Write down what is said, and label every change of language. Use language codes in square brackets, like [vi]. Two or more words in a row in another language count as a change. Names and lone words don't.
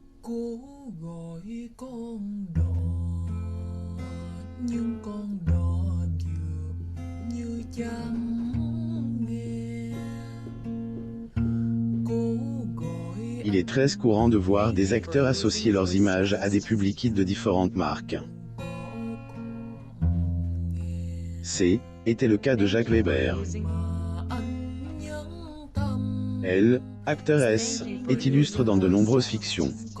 [vi] Cố gọi con đò nhưng con đò dường như chẳng nghe. Cố gọi [fr] Il est très courant de voir des acteurs associer leurs images à des publicités de différentes marques. Était le cas de Jacques Weber. Elle, actrice, est illustre dans de nombreuses fictions.